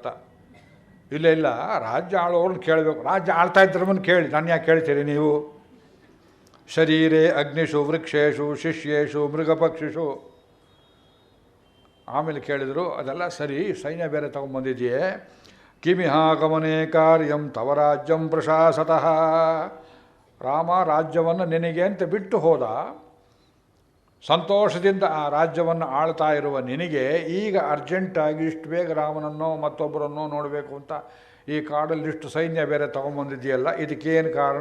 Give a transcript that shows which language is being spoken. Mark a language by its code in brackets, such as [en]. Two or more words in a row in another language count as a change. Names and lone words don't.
[kn] ಇಲ್ಲ ರಾಜ್ಯ ಆಳೋರನ್ನ ಕೇಳಬೇಕು. ರಾಜ್ಯ ಆಳ್ತಾ ಇದ್ರವನ್ನ ಕೇಳಿ, ನಾನು ಯಾಕೆ ಕೇಳ್ತೀರಿ ನೀವು? [sa] ಶರೀರೇ ಅಗ್ನಿಷು ವೃಕ್ಷೇಶು ಶಿಷ್ಯೇಶು ಮೃಗಪಕ್ಷಿಷು. [kn] ಆಮೇಲೆ ಕೇಳಿದರು, ಅದೆಲ್ಲ ಸರಿ, ಸೈನ್ಯ ಬೇರೆ ತಗೊಂಬಂದಿದೆಯೇ. [sa] ಕಿಮಿಹಾಗಮನೆ ಕಾರ್ಯಂ ತವ ರಾಜ್ಯಂ ಪ್ರಶಾಸತಃ. [kn] ರಾಮ ರಾಜ್ಯವನ್ನು ನಿನಗೆ ಅಂತ ಬಿಟ್ಟು ಹೋದ. ಸಂತೋಷದಿಂದ ಆ ರಾಜ್ಯವನ್ನು ಆಳ್ತಾ ಇರುವ ನಿನಗೆ ಈಗ ಅರ್ಜೆಂಟಾಗಿ ಇಷ್ಟು ಬೇಗ ರಾಮನನ್ನೋ ಮತ್ತೊಬ್ಬರನ್ನೋ ನೋಡಬೇಕು ಅಂತ ಈ ಕಾಡಲ್ಲಿ ಇಷ್ಟು ಸೈನ್ಯ ಬೇರೆ ತಗೊಂಬಂದಿದೆಯಲ್ಲ, ಇದಕ್ಕೇನು ಕಾರಣ?